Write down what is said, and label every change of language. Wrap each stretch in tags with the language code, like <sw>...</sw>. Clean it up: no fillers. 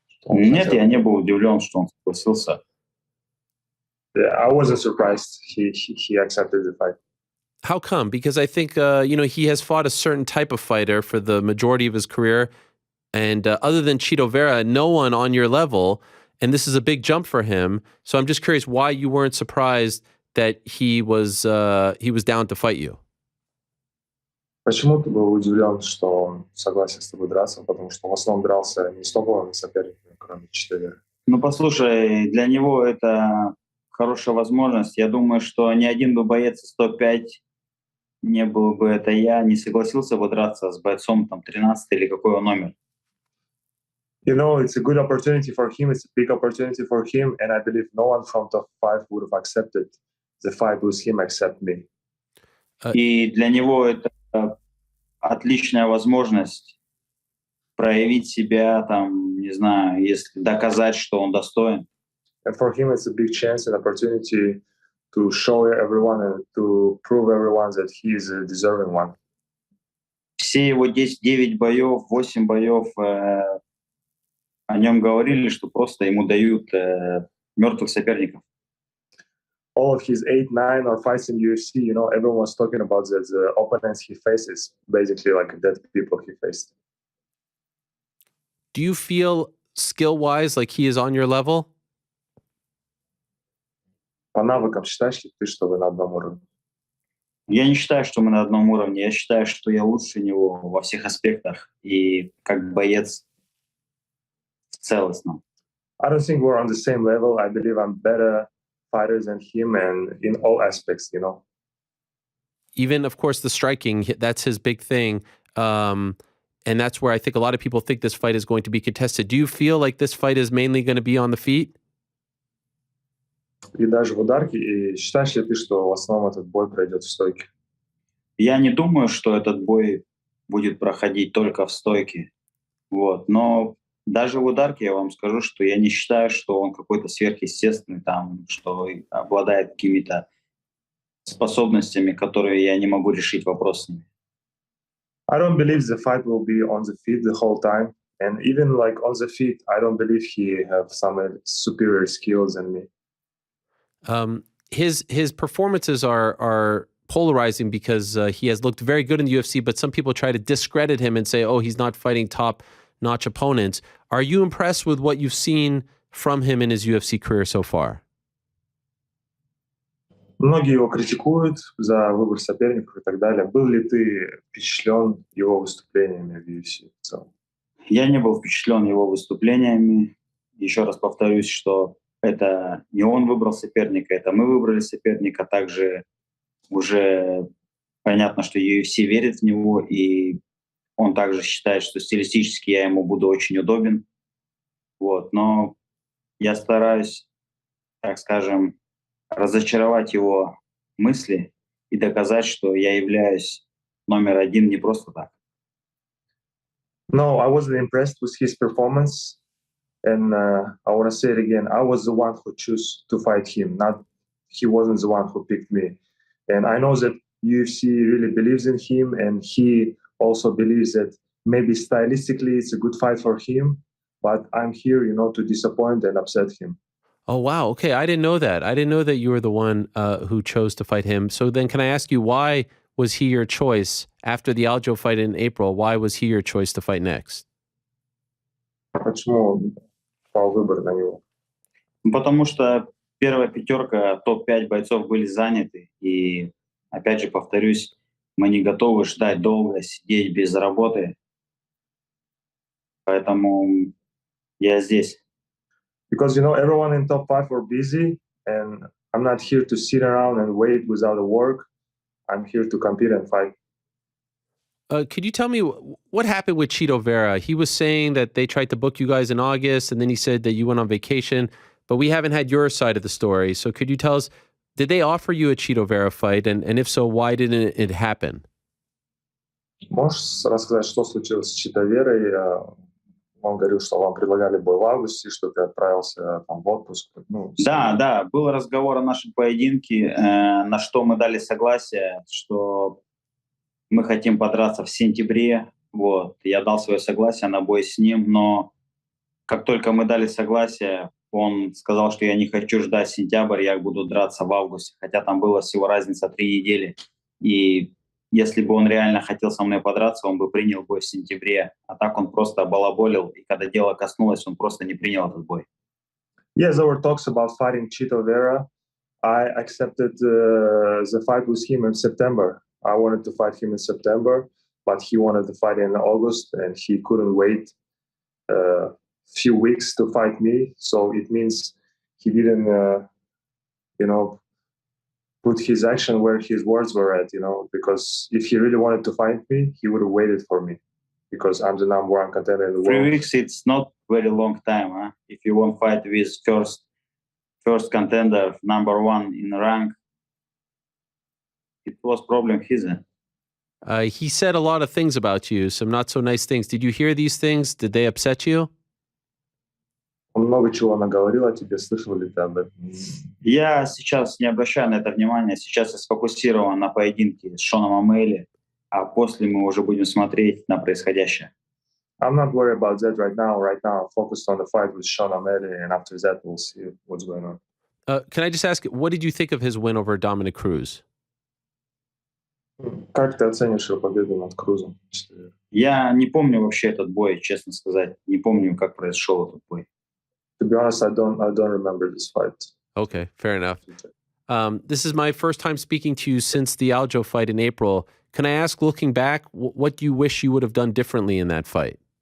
<ru>Нет, я не был удивлен, что он согласился.</ru> <en>Yeah, I wasn't surprised he accepted the fight. How come? Because I think, he has fought a certain type of fighter for the majority of his career. And other than Chito Vera, no one on your level, and this is a big jump for him. So I'm just curious why you weren't surprised that he was down to fight you.</en> <ru>Почему ты был удивлен, что он согласен с тобой драться? Потому что в основном дрался не с топовыми соперниками, кроме Чито Веры. Ну, послушай, для него это хорошая возможность. Я думаю, что ни один бы боец 105 не был бы это я, не согласился бы драться с бойцом там 13 или какой он номер.</ru> <en>You know, it's a good opportunity for him. It's a big opportunity for him. And I believe no one from top 5 would have accepted the fight with him except me.</en> <ru>И для него это отличная возможность проявить себя, там, не знаю, если доказать, что он достоин.</ru> <en>And for him, it's a big chance and opportunity to show everyone and to prove everyone that he is a deserving one.</en> <ru>Все его 9 боев, 8 боев о нем говорили, что просто ему дают мертвых соперников.</ru> <en>All of his 8, 9 or fights in UFC, everyone was talking about the opponents he faces, basically like dead people he faced. Do you feel skill-wise like he is on your level?</en> <ru>По навыкам считаешь ли ты, что вы на одном уровне? Я не считаю, что мы на одном уровне. Я считаю, что я лучше него во всех аспектах и как боец в целостном.</ru> <en>I don't think we're on the same level. I believe I'm better fighter than him and in all aspects, you know. Even, of course, the striking, that's his big thing. And that's where I think a lot of people think this fight is going to be contested. Do you feel like this fight is mainly going to be on the feet?</en> <ru>И даже в ударке. И считаешь ли ты, что в основном этот бой пройдет в стойке? Я не думаю, что этот бой будет проходить только в стойке. Вот. Но даже в ударке я вам скажу, что я не считаю, что он какой-то сверхъестественный, там, что обладает какими-то способностями, которые я не могу решить вопрос с ними.</ru> <en>I don't believe the fight will be on the feet the whole time. And even like on the feet, I don't believe he have some superior skills than me. His performances are polarizing because he has looked very good in the UFC, but some people try to discredit him and say, oh, he's not fighting top-notch opponents. Are you impressed with what you've seen from him in his UFC career so far?</en> <ru>Многие его критикуют за выбор соперников и так далее. Был ли ты впечатлен его выступлениями в UFC? Я не был впечатлен его выступлениями. Еще раз повторюсь, что это не он выбрал соперника, это мы выбрали соперника. Также уже понятно, что UFC верит в него, и он также считает, что стилистически я ему буду очень удобен. Вот. Но я стараюсь, так скажем, разочаровать его мысли и доказать, что я являюсь номер один не просто так.</ru> <en>No, I wasn't impressed with his performance. And I want to say it again. I was the one who chose to fight him, not he wasn't the one who picked me. And I know that UFC really believes in him, and he also believes that maybe stylistically it's a good fight for him, but I'm here, you know, to disappoint and upset him. Oh, wow. Okay, I didn't know that. I didn't know that you were the one who chose to fight him. So then can I ask you, why was he your choice after the Aljo fight in April? Why was he your choice to fight next?</en> <ru>Почему пал выбор на него? Потому что первая пятерка, топ-5 бойцов были заняты. И, опять же, повторюсь, мы не готовы ждать долго, сидеть без работы. Поэтому я здесь.</ru> <en>Because, you know, everyone in top 5 were busy, and I'm not here to sit around and wait without a work. I'm here to compete and fight. Could you tell me what happened with Chito Vera? He was saying that they tried to book you guys in August, and then he said that you went on vacation, but we haven't had your side of the story. So could you tell us, did they offer you a Chito Vera fight? And if so, why didn't it happen?</en> <ru>Можешь рассказать, что случилось с Чито Верой? Он говорил, что вам предлагали бой в августе, что ты отправился там в отпуск. Да, был разговор о нашем поединке, на что мы дали согласие, что мы хотим подраться в сентябре. Вот. Я дал свое согласие на бой с ним, но как только мы дали согласие, он сказал, что я не хочу ждать сентябрь, я буду драться в августе, хотя там была всего разница 3 недели. И если бы он реально хотел со мной подраться, он бы принял бой в сентябре. А так он просто балаболил, и когда дело коснулось, он просто не принял этот бой.</ru> <en>Yes, there were talks about fighting Chito Vera. I accepted the fight with him in September. I wanted to fight him in September, but he wanted to fight in August, and he couldn't wait a few weeks to fight me. So it means he didn't, put his action where his words were at, because if he really wanted to fight me, he would have waited for me because I'm the number one contender in the world. 3 weeks, it's not very long time. Huh? If you want to fight with first contender, number one in rank, it was problem his. He said a lot of things about you, some not so nice things. Did you hear these things? Did they upset you?</en> <ru>Он много чего наговорил о тебе, слышал ли ты об этом? Я сейчас не обращаю на это внимания. Сейчас я сфокусирован на поединке с Шоном Омейли, а после мы уже будем смотреть на происходящее.</ru> <en>I'm not worried about that right now. Right now, I'm focused on the fight with Sean O'Malley, and after that, we'll see what's going on. Can I just ask, what did you think of his win over Dominic Cruz?</en> <ru>Как ты оценишь его победу над Крузом? Я не помню вообще этот бой, честно сказать. Не помню, как произошел этот бой.</ru> <en>To be honest, I don't remember this fight. Okay, fair enough. This is my first time speaking to you since the Aljo fight in April. Can I ask, looking back, what do you wish you would have done differently in that fight?</en>